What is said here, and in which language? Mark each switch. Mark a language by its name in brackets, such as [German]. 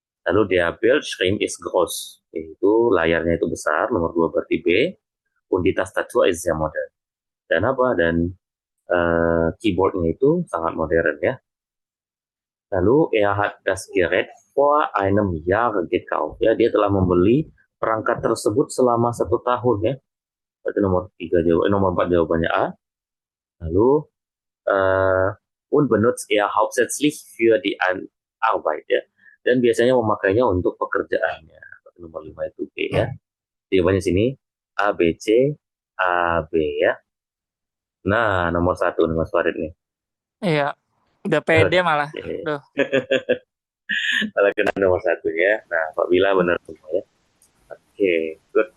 [Indonesian] Lalu dia [German] Bildschirm ist groß. [Indonesian] Itu layarnya itu besar. Nomor 2 berarti B. [German] Und die Tastatur ist sehr modern. [Indonesian] Dan apa? Dan keyboardnya itu sangat modern ya. [German] Lalu er hat das Gerät vor einem Jahr gekauft. [Indonesian] Ya, dia telah membeli perangkat tersebut selama 1 tahun ya. Berarti nomor 4 jawabannya A. [German] Lalu und benutzt er hauptsächlich für die Arbeit ya. [Indonesian] Dan biasanya memakainya untuk pekerjaannya. Berarti nomor 5 itu B ya. Jawabannya sini A, B, C, A, B ya. Nah, nomor 1 nih Mas Farid nih. Iya. Udah pede malah. Oke. Duh. Kalau kena nomor satunya, nah Pak Bila benar semua ya. Oke, good.